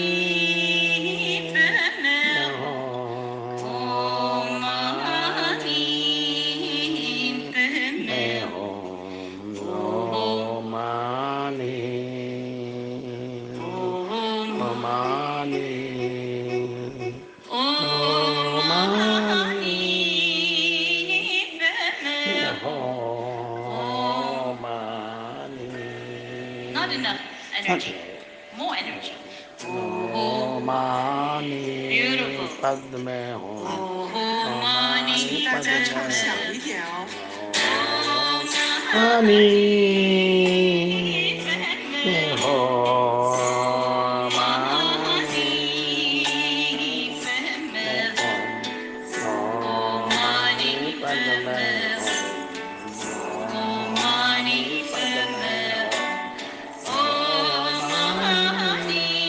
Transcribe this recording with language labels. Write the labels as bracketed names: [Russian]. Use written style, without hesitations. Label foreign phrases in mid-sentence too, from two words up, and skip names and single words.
[Sanskrit] हो, ओम मानी में हो, ओम मानी, ओम मानी, ओम मानी [English] Not enough energy. More energy. [Sanskrit] ओम मानी [English] Beautiful. [Sanskrit] पद में हो, ओम मानी [Chinese] 大家唱响一点哦。 [Sanskrit] मानी में हो, मानी में हो, ओम मानी पद में हो, ओम मानी पद में हो, ओम मानी